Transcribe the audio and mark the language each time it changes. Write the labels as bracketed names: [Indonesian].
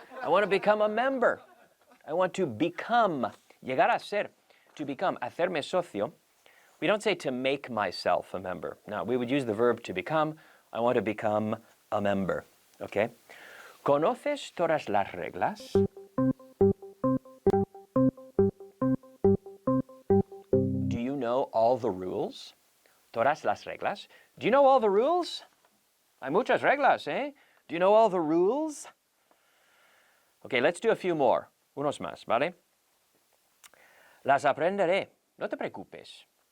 [English] I want to become a member. I want to become. [Spanish] Llegar a ser. [English] To become. [Spanish] Hacerme socio. [English] We don't say to make myself a member. No, we would use the verb to become. I want to become a member. Okay? [Spanish] ¿Conoces todas las reglas? [English] Do you know all the rules? [Spanish] Todas las reglas. [English] Do you know all the rules? [Spanish] Hay muchas reglas, eh? [English] Do you know all the rules? Okay, let's do a few more. [Spanish] Unos más, ¿vale? Las aprenderé. No te preocupes.